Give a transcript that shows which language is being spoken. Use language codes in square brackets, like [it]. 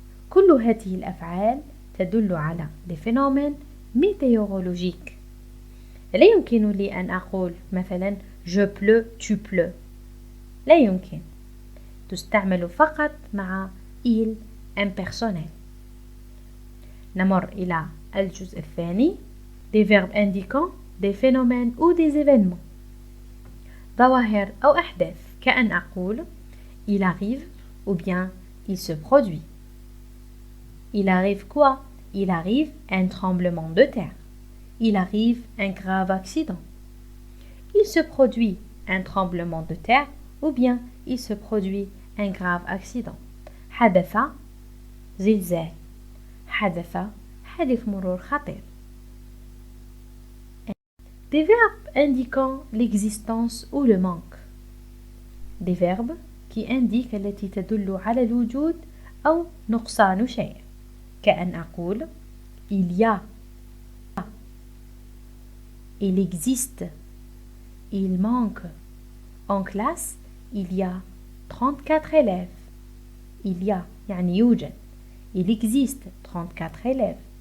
[ar] كل هذه الأفعال تدل على [fr] des phénomènes météorologiques. [ar] لا يمكن لي أن أقول مثلا [fr] je pleut, tu pleut. [ar] لا يمكن. تستعمل فقط مع il impersonnel. نمر إلى الجزء الثاني [fr] des verbes indiquant des phénomènes ou des événements. [ar] ظواهر أو أحداث كأن أقول [fr] il arrive ou bien il se produit. Il arrive quoi? Il arrive un tremblement de terre. Il arrive un grave accident. Il se produit un tremblement de terre ou bien il se produit un grave accident. [ar] حدث زلزال. حدث حادث مرور خطير. [fr] Des verbes indiquant l'existence ou le manque. Des verbes qui indiquent [ar] التي تدل على الوجود أو نقصان شيء. كأن أقول [fr] il y a, il existe, il manque. En classe, il y a 34 élèves. Il y a [ar] يعني يوجد. [fr] Il existe 34 élèves.